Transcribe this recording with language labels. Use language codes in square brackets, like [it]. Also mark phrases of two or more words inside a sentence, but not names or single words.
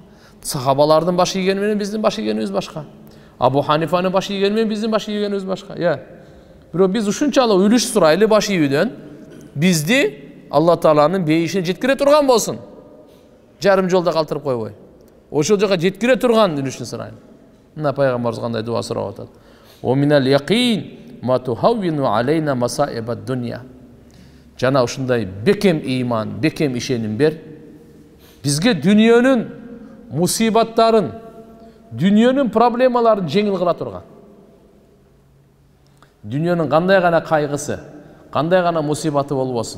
[ky] Сахабалардын баш ийгени менен биздин баш ийгенибиз башка. Абу Ханифанын баш ийгени менен биздин баш ийгенибиз башка. Бирок биз ушунчалык үлүш сурайлы баш ийүүдөн бизди Алла Тааланын бейишине жеткире турган болсун. Жарым жолдо калтырып койбой. Ошол жака жеткире турган үлүшүн сурайын. Мына пайгамбарыбыз кандай дуа сурап атат. [ar] ومن اليقين ما تهون علينا مصائب الدنيا. [ky] Жана ушундай бекем ыйман, бекем ишеним бер. Бизге дүниөнүн мусибаттарын, дүниөнүн проблемаларын жеңил кыла турган. Дүниөнүн кандай гана кайгысы, кандай гана мусибаты болбосун.